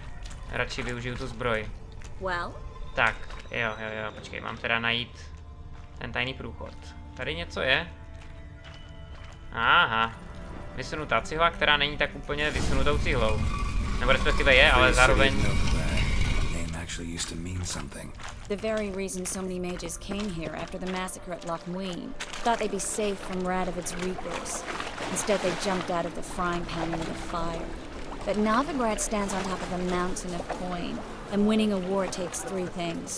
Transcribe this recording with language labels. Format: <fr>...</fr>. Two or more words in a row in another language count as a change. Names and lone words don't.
<cs>Radši využiju tu zbroj.</cs> <en>Well?</en> <cs>Tak, jo, počkej, mám teda najít ten tajný průchod. Tady něco je? Aha. Vysunutá cihla, která není tak úplně vysunutou cihlou. Nebo respektive je, ale zároveň...</cs> <en>The very reason so many mages came here after the massacre at Loch Ween thought they'd be safe from Radovid's reapers. Instead, they jumped out of the frying pan into the fire. But Novigrad stands on top of a mountain of coin, and winning a war takes three things.</en>